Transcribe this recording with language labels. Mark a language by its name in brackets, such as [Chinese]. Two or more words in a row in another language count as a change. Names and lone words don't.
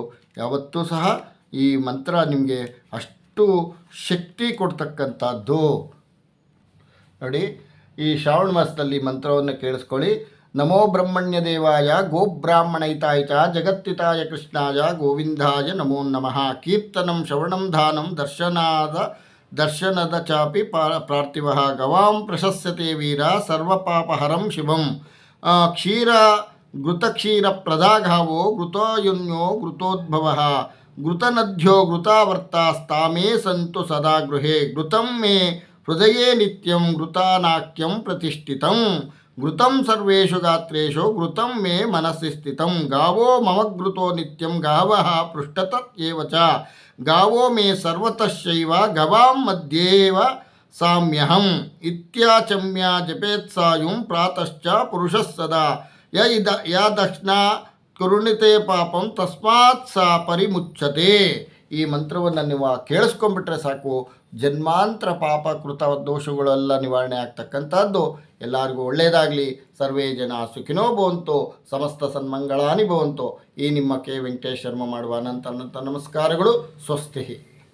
[Kannada] ಯಾವತ್ತೂ ಸಹ ಈ ಮಂತ್ರ ನಿಮಗೆ ಅಷ್ಟು ಶಕ್ತಿ ಕೊಡ್ತಕ್ಕಂಥದ್ದು. ನೋಡಿ, ಈ ಶ್ರಾವಣ ಮಾಸದಲ್ಲಿ ಮಂತ್ರವನ್ನು ಕೇಳಿಸ್ಕೊಳ್ಳಿ. [Sanskrit] ನಮೋ ಬ್ರಹ್ಮಣ್ಯ ದೇವಾಯ ಗೋಬ್ರಾಹ್ಮಣೈತಾಯ ಚ ಜಗತ್ತಿತಾಯ ಕೃಷ್ಣಾಯ ಗೋವಿಂದಾಯ ನಮೋ ನಮಃ. ಕೀರ್ತನಂ ಶ್ರವಣಂ ದಾನಂ ದರ್ಶನದ ಚಾಪಿ ಪ್ರಾರ್ಥಿವ ಗವಾಂ ಪ್ರಶಸ್ಯತೆ ವೀರ ಸರ್ವಪಾಪಹರಂ ಶಿವಂ. ಘೃತಕ್ಷೀರಪ್ರದಾಘಾವೋ ಘೃತೋಯುನ್ಯೋ ಘೃತೋದ್ಭವ ಘೃತನದ್ಯೋ ಘೃತಾವರ್ತಾಸ್ತಾಮೇ ಸಂತು ಸದಾ ಗೃಹೇ. ಘೃತಂ ಮೇ ಹೃದಯೇ ನಿತ್ಯಂ ಘೃತಾನಾಕ್ಯಂ ಪ್ರತಿಷ್ಠಿತಂ. ಘೃತಂ ಸರ್ವೇಷು ಗಾತ್ರೇಷು ಘೃತಂ ಮೇ ಮನಸ್ಸಿ ಸ್ಥಿತಂ. ಗಾವೋ ಮಮ ಘೃತೋ ನಿತ್ಯಂ ಗಾವಃ ಪೃಷ್ಠತತ್ ಏವ ಚ. ಗಾವೋ ಮೇ ಸರ್ವತಶ್ಚೈವ ಗವಾಂ ಮಧ್ಯೇವ ಸಾಮ್ಯಹಂ. ಇತ್ಯಾಚಮ್ಯ ಜಪೇತ್ಸಾಯುಂ ಪ್ರಾತಶ್ಚ ಪುರುಷಃ ಸದಾ. ಯ ದಕ್ಷಿಣ ಕರುಣಿತೆ ಪಾಪಂ ತಸ್ಮಾತ್ ಸಾ ಪರಿಮುಚ್ಯತೆ. [Kannada] ಈ ಮಂತ್ರವನ್ನು ನೀವು ಕೇಳಿಸ್ಕೊಂಡ್ಬಿಟ್ರೆ ಸಾಕು, ಜನ್ಮಾಂತರ ಪಾಪಕೃತ ದೋಷಗಳೆಲ್ಲ ನಿವಾರಣೆ ಆಗ್ತಕ್ಕಂಥದ್ದು. ಎಲ್ಲರಿಗೂ ಒಳ್ಳೆಯದಾಗಲಿ. [Sanskrit] ಸರ್ವೇ ಜನ ಸುಖಿನೋ ಭವಂತು, ಸಮಸ್ತ ಸನ್ಮಂಗಳಾನಿ ಭವಂತು. [Kannada] ಈ ನಿಮ್ಮ ಕೆ ವೆಂಕಟೇಶ್ ಶರ್ಮ ಮಾಡುವ ಅನಂತ ನಮಸ್ಕಾರಗಳು. ಸ್ವಸ್ತಿ.